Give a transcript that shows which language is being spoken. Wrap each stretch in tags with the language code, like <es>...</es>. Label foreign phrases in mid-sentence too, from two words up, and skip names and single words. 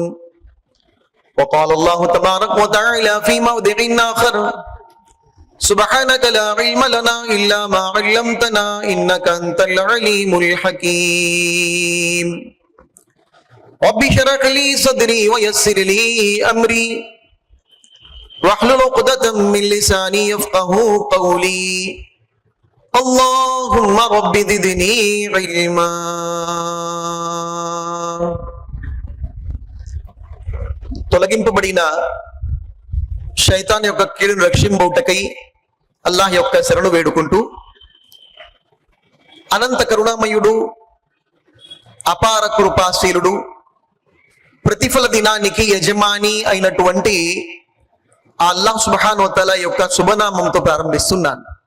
<ar>وقال الله تبارك وتعالى في موضع آخر: سبحانك لا علم لنا إلا ما علمتنا إنك أنت العليم الحكيم. رب اشرح لي صدري ويسر لي أمري واحلل عقدة من لساني يفقهوا قولي. اللهم رب زدني علما.</ar> <te>తొలగింపబడిన శైతాన్ యొక్క కీడును రక్షింపబడుటకై అల్లాహ్ యొక్క శరణు వేడుకుంటూ, అనంత కరుణామయుడు, అపార కృపాశీలుడు, ప్రతిఫల దినానికి యజమాని అయినటువంటి ఆ అల్లాహ్</te> <ar>سبحانه وتعالى</ar> <te>యొక్క శుభనామంతో ప్రారంభిస్తున్నాను.</te>